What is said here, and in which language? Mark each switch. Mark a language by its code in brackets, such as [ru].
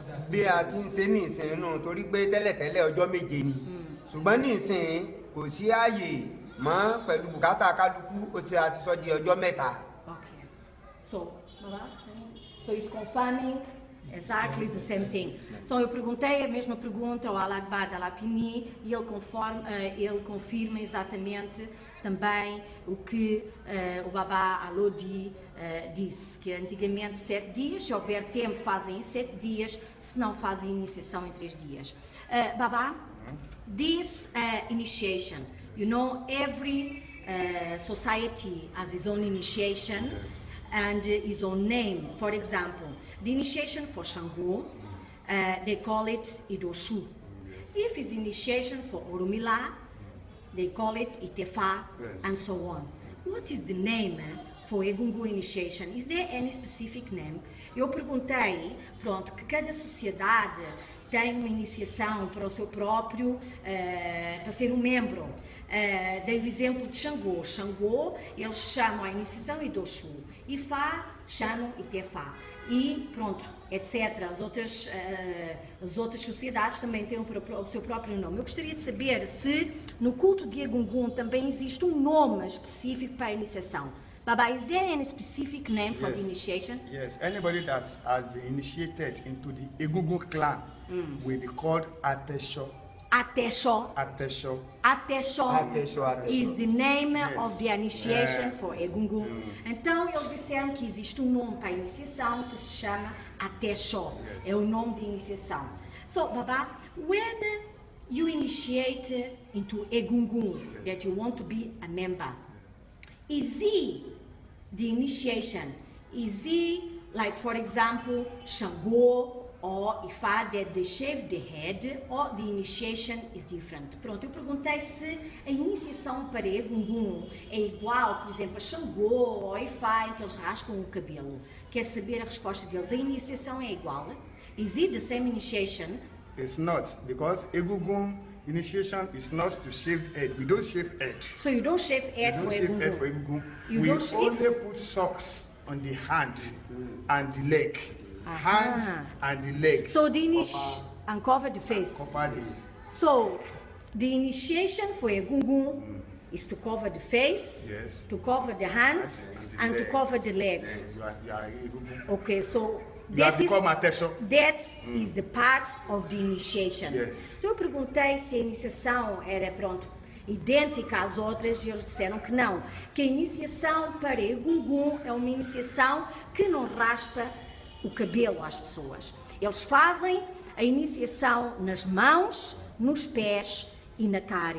[yo] bí a ti ń ṣe ní ìsìn inú torí pé tẹ́lẹ̀tẹ́lẹ̀ ọjọ́ méje ni ṣùgbọ́n ní ìsìn kò sí ààyè mọ́ pẹ̀lú bùkátà kálukú ó ti àti sọ di ọjọ́ mẹ́ta. [en] Okay. So, Baba, so it's confirming exactly the same thing. [pt] So eu perguntei a mesma pergunta ao Alagbar da Lapini e ele confirma exatamente também o que o Baba Olooje disse, que antigamente 7 dias, se houver tempo fazem em 7 dias, se não fazem iniciação em 3 dias. [en] Baba, this initiation, you know, every society has its own initiation. Yes. And his own name. For example, the initiation for Shango, they call it Idoshu. Yes. If it's initiation for Orumila, they call it Itefa, Yes. and so on. What is the name for Egungun initiation? Is there any specific name? [pt] Eu perguntei, pronto, que cada sociedade tem uma iniciação para o seu próprio, para ser um membro. Dei o exemplo de Xangô. Xangô, eles chamam a iniciação Idoshu. Ifá, chamam Itefá. E pronto, etc. As outras sociedades também têm o seu próprio nome. Eu gostaria de saber se no culto de Egungun também existe um nome específico para a iniciação. [en] Baba, is there any specific name for the initiation? Yes, anybody that has been initiated into the Egungun clan will be called Atesho. Atesho. Atesho. Atesho is the name Yes. of the initiation for Egungun. [pt] Então eles disseram que existe um nome para a iniciação que se chama Atesho. [en] Yes. [pt] É o nome de iniciação. [en] So, Baba, when you initiate into Egungun, that you want to be a member, is the initiation, is like, for example, Shango or Ifá, that they shave the head, or the initiation is different? [pt] Pronto, eu perguntei se a iniciação para Egungun é igual, por exemplo, a Xangô ou a Ifá, em que eles raspam o cabelo. Quer saber a resposta deles? A iniciação é igual? [en] Is it the same initiation? It's not, because Egungun initiation is not to shave head. We don't shave head. So you don't shave head We don't for shave head for Egungun? Egungun. You We don't shave- only put socks on the hand and the leg. Hand and the leg. So the and cover the face. Cover this. So the initiation for Egungun is to cover the face, Yes. to cover the hands, and to legs. cover the leg. Yes, you are Egungun. Okay, so You have that is, become Atesho. that is the part of the initiation. Yes. [pt] Então eu perguntei se a iniciação era, pronto, idêntica às outras e eles disseram que não. Que a iniciação para Egungun é uma iniciação que não raspa o cabelo às pessoas. Eles fazem a iniciação nas mãos, nos pés e na cara.